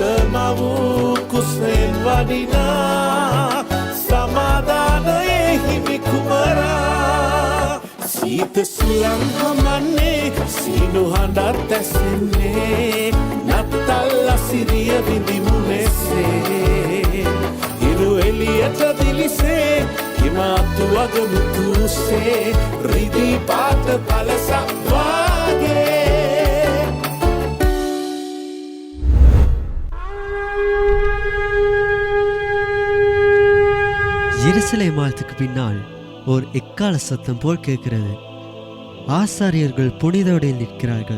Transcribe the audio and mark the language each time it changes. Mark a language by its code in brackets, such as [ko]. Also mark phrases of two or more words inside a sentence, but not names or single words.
[si] මවූ කුසයෙන් වඩිනා සමාදානයේ හිමි කුමරා සීත සුළං හමන්නේ සීනු හඬත් ඇසෙන්නේ නත්තල් අසිරිය විඳිමු මෙසේ ඉරු එළියට දිලිසේ හිමාතු අගමුතුසේ රිදී පාට පලසක් වාගේ [ta] எருசலேம் ஆலயத்துக்கு பின்னால் ஓர் எக்கால சத்தம் போல் கேட்கிறது. ஆசாரியர்கள் புனித உடையில் நிற்கிறார்கள்.